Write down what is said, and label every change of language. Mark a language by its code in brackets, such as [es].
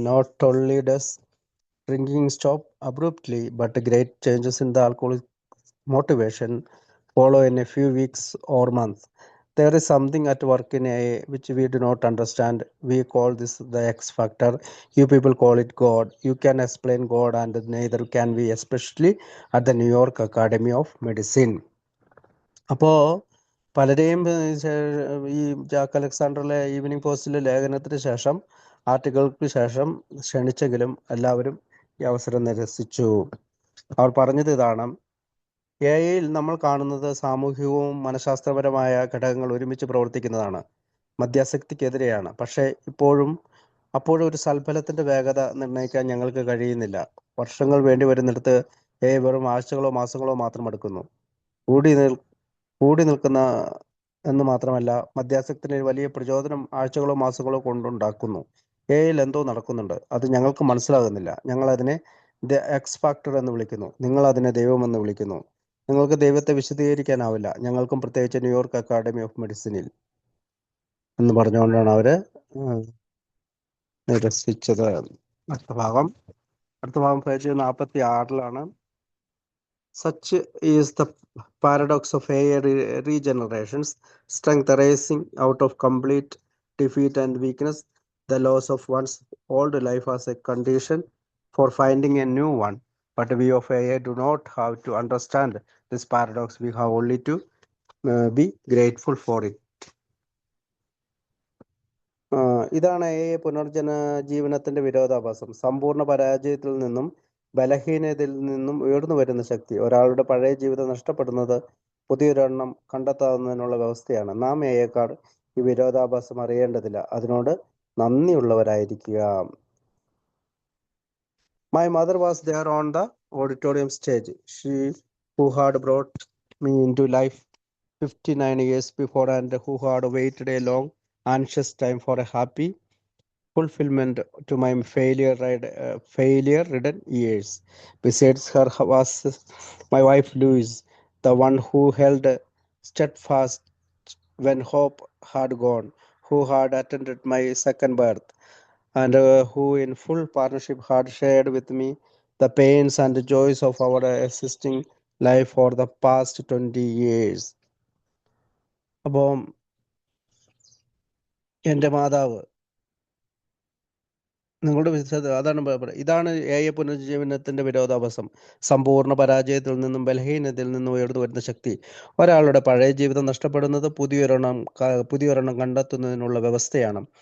[en] Not only does drinking stop abruptly, but great changes in the alcoholic motivation follow in a few weeks or months. There is something at work in AA which we do not understand. We call this the X factor. You people call it God. You can explain God, and neither can we, especially at the New York Academy of Medicine. [ml] അപ്പോൾ പലരെയും ഈ Jack അലക്സാണ്ടറിലെ evening പോസ്റ്റിലെ ലേഖനത്തിന് ശേഷം, ആർട്ടിക്കിൾക്ക് ശേഷം ക്ഷണിച്ചെങ്കിലും എല്ലാവരും ഈ അവസരം നിരസിച്ചു. അവർ പറഞ്ഞത് ഇതാണ്: എഐയിൽ നമ്മൾ കാണുന്നത് സാമൂഹികവും മനഃശാസ്ത്രപരമായ ഘടകങ്ങൾ ഒരുമിച്ച് പ്രവർത്തിക്കുന്നതാണ്. മദ്യാസക്തിക്കെതിരെയാണ്. പക്ഷേ അപ്പോഴും ഒരു സൽഫലത്തിന്റെ വേഗത നിർണ്ണയിക്കാൻ ഞങ്ങൾക്ക് കഴിയുന്നില്ല. വർഷങ്ങൾ വേണ്ടി വരുന്നിടത്ത് എഐ വെറും ആഴ്ചകളോ മാസങ്ങളോ മാത്രം എടുക്കുന്നു. കൂടി നിൽക്കുന്ന എന്ന് മാത്രമല്ല, മദ്യാസക്തിന് വലിയ പ്രചോദനം ആഴ്ചകളോ മാസങ്ങളോ കൊണ്ടുണ്ടാക്കുന്നു. എഐയിൽ എന്തോ നടക്കുന്നുണ്ട്. അത് ഞങ്ങൾക്ക് മനസ്സിലാകുന്നില്ല. ഞങ്ങൾ അതിനെ ദ എക്സ് ഫാക്ടർ എന്ന് വിളിക്കുന്നു. നിങ്ങൾ അതിനെ ദൈവമെന്ന് വിളിക്കുന്നു. നിങ്ങൾക്ക് ദൈവത്തെ വിശദീകരിക്കാനാവില്ല, ഞങ്ങൾക്കും, പ്രത്യേകിച്ച് ന്യൂയോർക്ക് അക്കാഡമി ഓഫ് മെഡിസിനിൽ എന്ന് പറഞ്ഞുകൊണ്ടാണ് അവര് നിരസിച്ചത്. അടുത്ത ഭാഗം page 46 [en] Such is the paradox of AA regenerations, strength arising out of complete defeat and weakness, the loss of one's old life as a condition for finding a new one. But we of AA do not have to understand this paradox. We have only to be grateful for it. [ml] ഇതാണ് പുനർജീവനത്തിന്റെ വിരോധാഭാസം. സമ്പൂർണ്ണ പരാജയത്തിൽ നിന്നും ബലഹീനതയിൽ നിന്നും ഉയർന്നു വരുന്ന ശക്തി. ഒരാളുടെ പഴയ ജീവിതം നഷ്ടപ്പെടുന്നത് പുതിയൊരെണ്ണം കണ്ടെത്താവുന്നതിനുള്ള വ്യവസ്ഥയാണ്. നാം എയേക്കാൾ ഈ വിരോധാഭാസം അറിയേണ്ടതില്ല. അതിനോട് നന്ദിയുള്ളവരായിരിക്കുക. [en] My mother was there on the auditorium stage. She who had brought me into life 59 years before, and who had waited a long, anxious time for a happy fulfillment to my failure-ridden years. Besides her was my wife Louise, the one who held steadfast when hope had gone, who had attended my second birth, and who in full partnership had shared with me the pains and joys of our existing life for the past 20 years. [ml] അപ്പം എൻ്റെ മാതാവ്, നിങ്ങളുടെ ഇതാണ് AI പുനർജീവനത്തിന്റെ വിരോധാഭാസം. സമ്പൂർണ്ണ പരാജയത്തിൽ നിന്നും ബലഹീനതയിൽ നിന്നും ഉയർന്നു വരുന്ന ശക്തി. ഒരാളുടെ പഴയ ജീവിതം നഷ്ടപ്പെടുന്നത് പുതിയൊരെണ്ണം കണ്ടെത്തുന്നതിനുള്ള വ്യവസ്ഥയാണ്.